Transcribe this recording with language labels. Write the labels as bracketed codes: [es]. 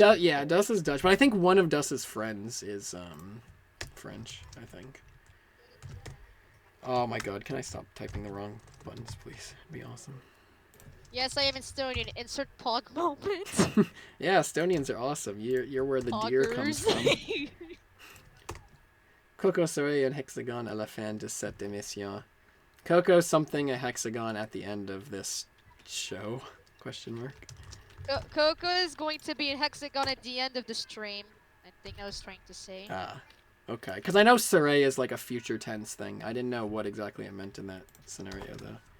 [en] Yeah, Dust is Dutch, but I think one of Dust's friends is French. I think. Oh my God! Can I stop typing the wrong buttons, please? It'd be awesome. Yes, I am Estonian. Insert pog moment. Yeah, Estonians are awesome. You're where the deer comes Poggers. from. [fr] Coco serait un hexagon à la fin de cette émission. [en] Coco something a hexagon at the end of this show? Question mark. Coco is going to be a hexagon at the end of the stream. I think I was trying to say. Ah, okay. Because I know serait is like a future tense thing. I didn't know what exactly it meant in that scenario though.